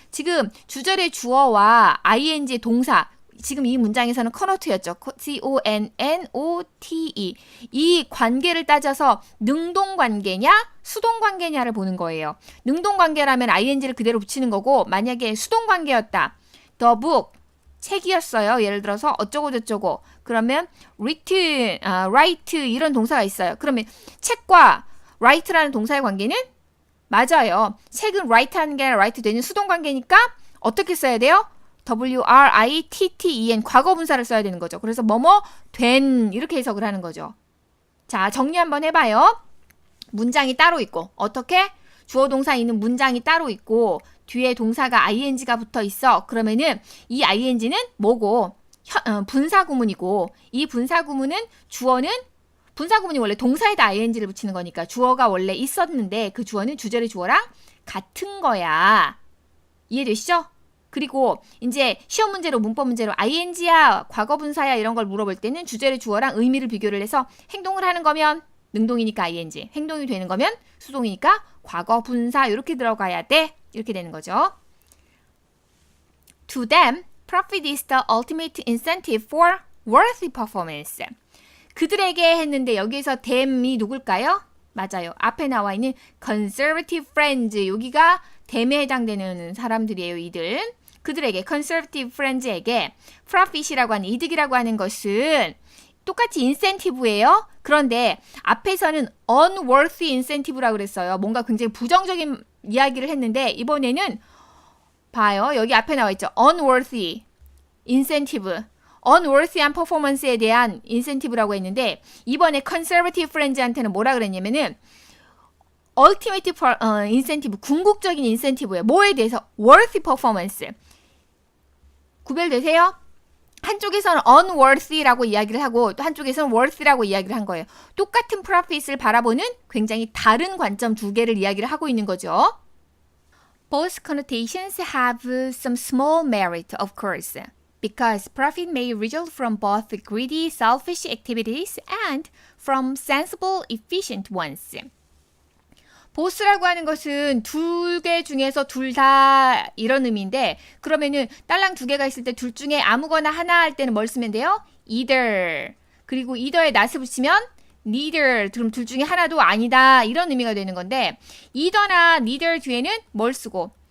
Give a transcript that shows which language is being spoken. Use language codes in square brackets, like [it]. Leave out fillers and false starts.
[ko] 지금 주절의 주어와 ing의 동사 지금 이 문장에서는 connote였죠. C-O-N-N-O-T-E 이 관계를 따져서 능동관계냐 수동관계냐를 보는 거예요. 능동관계라면 ing를 그대로 붙이는 거고 만약에 수동관계였다. The book 책이었어요. 예를 들어서 어쩌고 저쩌고 그러면 write 이런 동사가 있어요. 그러면 책과 write라는 동사의 관계는 맞아요. 책은 write 하는 게 아니라 write 되는 수동관계니까 어떻게 써야 돼요? W-R-I-T-T-E-N 과거분사를 써야 되는 거죠. 그래서 뭐뭐 된 이렇게 해석을 하는 거죠. 자, 정리 한번 해봐요. 문장이 따로 있고 어떻게? 주어 동사 있는 문장이 따로 있고 뒤에 동사가 ing가 붙어 있어. 그러면은 이 ing는 뭐고? 분사구문이고 이 분사구문은 주어는 분사구문이 원래 동사에다 ing를 붙이는 거니까 주어가 원래 있었는데 그 주어는 주절의 주어랑 같은 거야. 이해되시죠? 그리고 이제 시험 문제로 문법 문제로 ing야 과거분사야 이런 걸 물어볼 때는 주절의 주어랑 의미를 비교를 해서 행동을 하는 거면 능동이니까 ing, 행동이 되는 거면 수동이니까 과거분사 이렇게 들어가야 돼. 이렇게 되는 거죠. [en] To them, Profit is the ultimate incentive for worthy performance. [ko] 그들에게 했는데 여기에서 them이 누굴까요? 맞아요. 앞에 나와 있는 [en] conservative friends. [ko] 여기가 them에 해당되는 사람들이에요. 이들. 그들에게 [en] conservative friends [ko] 에게 profit이라고 하는 이득이라고 하는 것은 똑같이 incentive예요. 그런데 앞에서는 [en] unworthy incentive [ko] 라고 그랬어요. 뭔가 굉장히 부정적인 이야기를 했는데 이번에는 봐요. 여기 앞에 나와 있죠. [en] unworthy incentive. [ko] unworthy한 퍼포먼스에 대한 인센티브라고 했는데 이번에 conservative friends한테는 뭐라 그랬냐면은 [en] ultimate incentive, [ko] 궁극적인 인센티브예요. 뭐에 대해서? [en] worthy performance. [ko] 구별되세요? 한쪽에서는 unworthy라고 이야기를 하고 또 한쪽에서는 worthy라고 이야기를 한 거예요. 똑같은 profit을 바라보는 굉장히 다른 관점 두 개를 이야기를 하고 있는 거죠. [en] Both connotations have some small merit, of course, because profit may result from both greedy, selfish activities and from sensible, efficient ones. [ko] 보스라고 하는 것은 두 개 중에서 둘 다 이런 의미인데 그러면은 딸랑 두 개가 있을 때 둘 중에 아무거나 하나 할 때는 뭘 쓰면 돼요? either. 그리고 either에 not을 붙이면 neither. 그럼 둘 중에 하나도 아니다. 이런 의미가 되는 건데 either나 neither 뒤에는 뭘 쓰고?